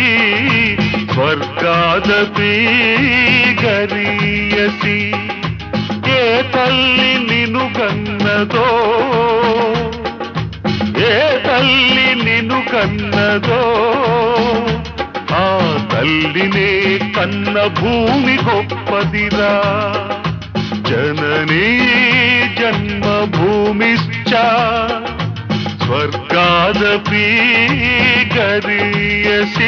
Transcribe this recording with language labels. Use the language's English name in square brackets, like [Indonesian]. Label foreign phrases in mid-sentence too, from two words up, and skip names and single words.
[Sanskrit] स्वर्गादपि गरीयसी. [Telugu] ఏ తల్లి నిన్ను కన్నదో, ఏ తల్లి నిన్ను కన్నదో, ఆ తల్లినే కన్న భూమి గొప్పదిరా. [Sanskrit] जननी जन्मभूमिश्च स्वर्गादपि गरीयसी.